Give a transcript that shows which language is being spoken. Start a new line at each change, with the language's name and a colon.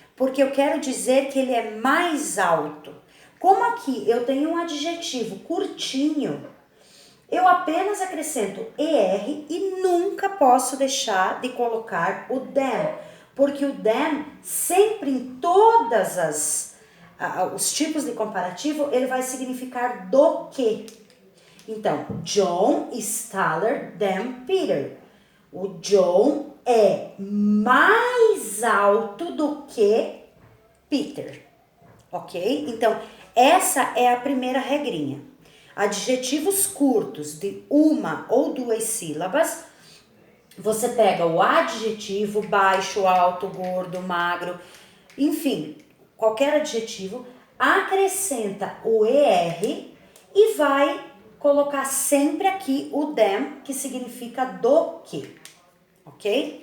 Portuguese: Porque eu quero dizer que ele é mais alto. Como aqui eu tenho um adjetivo curtinho, eu apenas acrescento ER e nunca posso deixar de colocar o than, porque o than sempre em todas os tipos de comparativo, ele vai significar do que.
English: Então, John is taller than Peter.
Portuguese: O John é mais alto do que Peter, ok? Então, essa é a primeira regrinha. Adjetivos curtos de uma ou duas sílabas, você pega o adjetivo baixo, alto, gordo, magro, enfim, qualquer adjetivo, acrescenta o ER e vai colocar sempre aqui o than, que significa do que, ok?